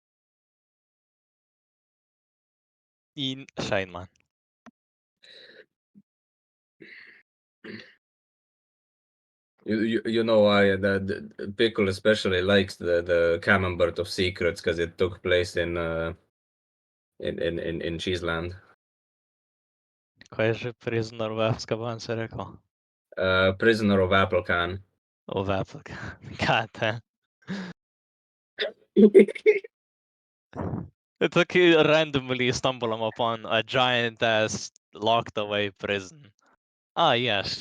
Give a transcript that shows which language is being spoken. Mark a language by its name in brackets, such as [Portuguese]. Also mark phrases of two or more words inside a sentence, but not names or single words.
[English] Insane, man. You know why the Pickle especially likes the Camembert of Secrets because it took place in Cheeseland. [Slovenian] Kaj je že Prisoner of Azkaban se rekel? [English] Prisoner of Applecan. Of Africa. God damn. It's like you randomly stumble upon a giant ass locked away prison. Ah, yes.